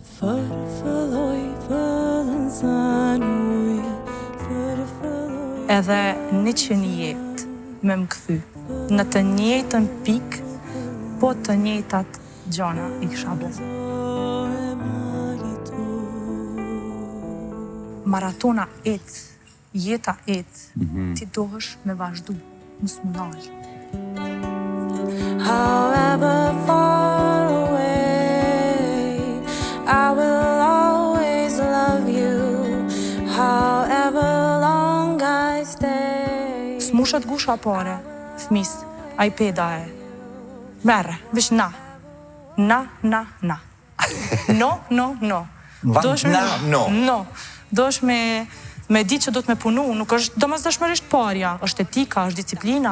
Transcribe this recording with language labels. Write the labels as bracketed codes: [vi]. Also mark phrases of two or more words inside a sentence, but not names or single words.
[sq] Edhe 100 jetë me më kthy në të njëjtën pikë, po të njëjtat gjana i kisha bo. Maratona jeta ti dohesh me vazhdu, mos më nal. [en] However far away, I will always love you, however long I stay. [sq] S'mushat gusha pare, fmis, a i peda e. Merre, vish na. Na. [en] No. No. [sq] Dosh me di që do të me punu, nuk është domosdoshmërisht parja, është etika, është disciplina.